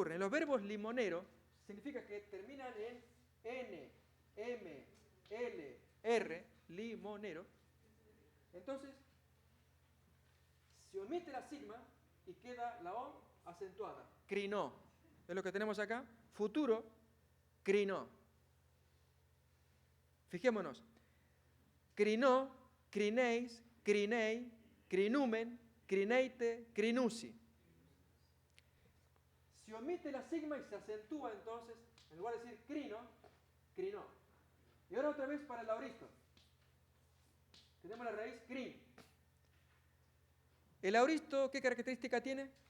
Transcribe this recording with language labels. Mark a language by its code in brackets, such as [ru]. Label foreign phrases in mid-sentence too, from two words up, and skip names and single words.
[es] En los verbos limoneros significa que terminan en N, M, L, R, limonero. Entonces, se omite la sigma y queda la O acentuada. Crinó. Es lo que tenemos acá. Futuro, crinó. Fijémonos. Crinó, crinéis, crinei, crinumen, crineite, crinusi. Se omite la sigma y se acentúa entonces, en lugar de decir crino, crinó. Y ahora otra vez para el auristo. Tenemos la raíz crin. El auristo, ¿qué característica tiene?